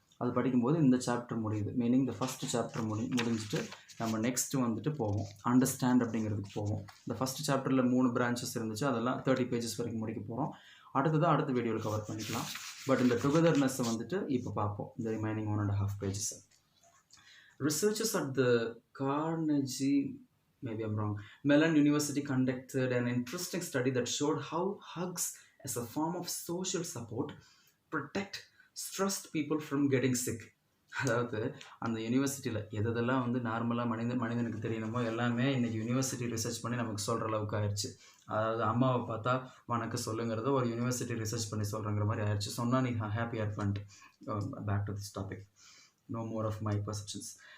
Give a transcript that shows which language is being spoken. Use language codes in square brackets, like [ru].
[ta] அது படிக்கும்போது இந்த சாப்டர் முடியுது. மீனிங் இந்த ஃபஸ்ட்டு சாப்டர் முடிஞ்சிட்டு நம்ம நெக்ஸ்ட்டு வந்துட்டு போவோம், அண்டர்ஸ்டாண்ட் அப்படிங்கிறதுக்கு போவோம். இந்த ஃபஸ்ட்டு சாப்டரில் 3 பிரான்ச்சஸ் இருந்துச்சு, அதெல்லாம் 30 பேஜஸ் வரைக்கும் முடிக்க போகிறோம். அடுத்த வீடியோவில் கவர் பண்ணிக்கலாம். பட் இந்த டுகெதர்னஸை வந்துட்டு இப்போ பார்ப்போம், இந்த remaining 1.5 pages. [en] Researchers at the Carnegie, maybe I'm wrong, Mellon University conducted an interesting study that showed how hugs as a form of social support protect stressed people from getting sick. [ta] அதாவது அந்த யூனிவர்சிட்டியில் எதெல்லாம் வந்து நார்மலாக மனிதனுக்கு தெரியணுமோ எல்லாமே இன்றைக்கி university research பண்ணி நமக்கு சொல்கிற அளவுக்கு ஆயிடுச்சு. அதாவது அம்மாவை பார்த்தா வணக்கம் சொல்லுங்கிறத ஒரு யூனிவர்சிட்டி ரிசர்ச் பண்ணி சொல்கிறங்கிற மாதிரி ஆயிடுச்சு. சொன்னால் நீ happy ஆர்ட்மெண்ட். [en] Back to this topic, no more of my perceptions.